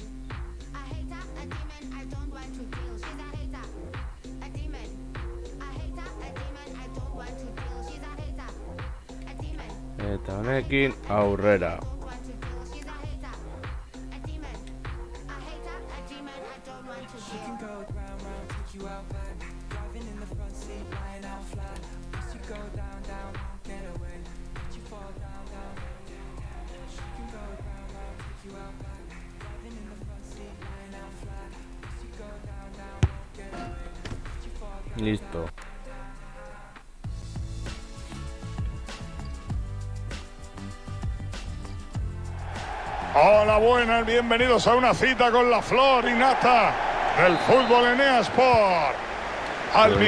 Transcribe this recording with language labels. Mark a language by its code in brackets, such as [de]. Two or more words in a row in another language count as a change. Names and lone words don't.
[en] A hater, a demon. I don't want to deal. She's a hater, a demon. A hater, a demon. I don't want to deal. She's a hater, a demon. [eu] Eta honekin aurrera. [en] Don't want to deal. She's a hater, a demon. A hater, a demon. I don't want to deal. Go round, round, take you out back. Driving in the front seat, lying out flat. Once you go down, down, get away. Once you fall down, down. She can go round, round, take you out back. Driving in the front seat, lying out flat. Once you go down, down, get away. Once you fall down. [es] Listo. Hola, buenas, bienvenidos a una cita con la flor y nata del fútbol en EA Sport. Al Flor y